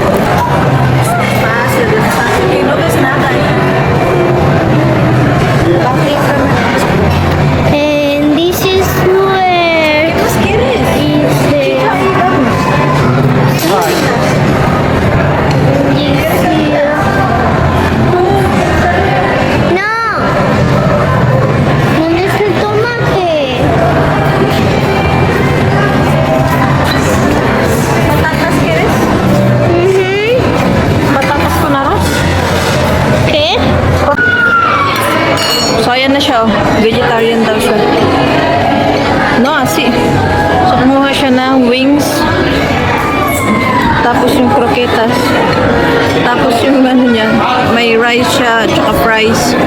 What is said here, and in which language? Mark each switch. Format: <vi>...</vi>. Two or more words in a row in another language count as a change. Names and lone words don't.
<en>And this is where is No.</en> <es>¿Dónde está el tomate? Patatas quieres? Patatas con arroz? ¿Qué?</es> <tl>So, ayan na siya. Oh. Vegetarian daw siya.</tl> <es>No, asi.</es> <tl>So, kumuha siya ng wings. Tapos yung croquetas. Tapos yung ano niya, may rice siya, tsaka fries.</tl>